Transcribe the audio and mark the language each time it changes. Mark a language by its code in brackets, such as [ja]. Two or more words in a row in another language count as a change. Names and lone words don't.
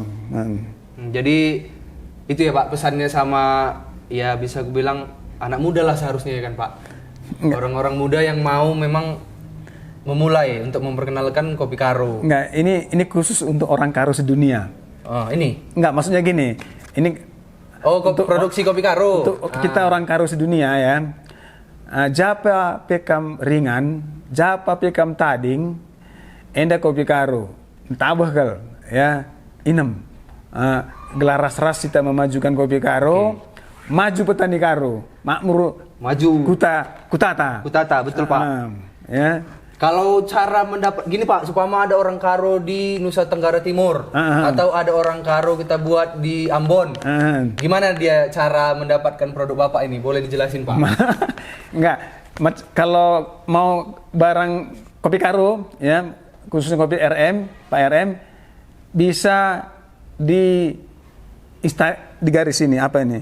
[id] Jadi itu ya Pak pesannya sama ya bisa gue bilang anak muda lah seharusnya ya kan Pak. Orang-orang muda yang mau memang memulai untuk memperkenalkan kopi Karo. Enggak, ini khusus untuk orang Karo sedunia. Oh, ini? Enggak, maksudnya gini. Ini untuk produksi kopi Karo. Untuk kita orang Karo sedunia ya. [btx] Japa pekam ringan, japa pekam tading, enda kopi Karo. tabah kal ya inem gelar ras kita memajukan kopi karo, maju petani karo, makmur [id] Maju. [btx] kutata. Kutata, [id] betul Pak. Ya. Kalau cara mendapat gini Pak, supaya ada orang karo di Nusa Tenggara Timur atau ada orang karo kita buat di Ambon, gimana dia cara mendapatkan produk Bapak ini? Boleh dijelasin Pak? Enggak, kalau mau barang kopi karo, ya khususnya kopi RM, Pak RM, bisa di garis ini apa ini?